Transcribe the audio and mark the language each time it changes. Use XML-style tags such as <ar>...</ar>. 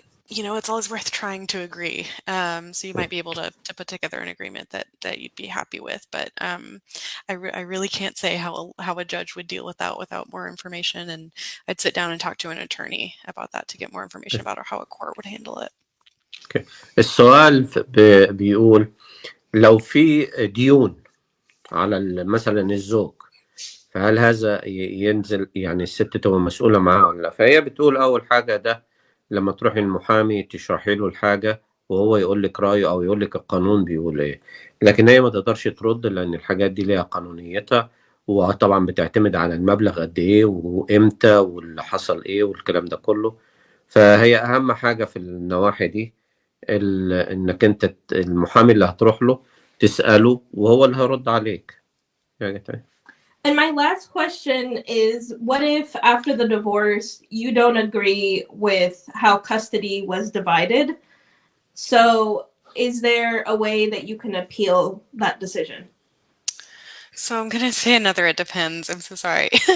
<en>it's always worth trying to agree. So you might be able to put together an agreement that you'd be happy with. But I really can't say how a judge would deal with that without more information. And I'd sit down and talk to an attorney about that to get more information about how a court would handle it. Okay.</en> <ar>السؤال بيقول لو في ديون على مثلا الزوج، فهل هذا ينزل يعني الست تبقى مسؤولة معاه ولا لا؟ فهي بتقول أول حاجة ده لما تروحي المحامي تشرحي له الحاجة وهو يقول لك رأيه أو يقول لك القانون بيقول إيه، لكن هي ما تقدرش ترد لأن الحاجات دي ليها قانونيتها، وطبعا بتعتمد على المبلغ قد إيه وإمتى واللي حصل إيه والكلام ده كله. فهي أهم حاجة في النواحي دي إنك أنت المحامي اللي هتروح له تسأله وهو اللي هيرد عليك.</ar> <en>And my last question is, what if after the divorce you don't agree with how custody was divided? So is there a way that you can appeal that decision? So I'm going to say another, it depends. I'm so sorry.</en>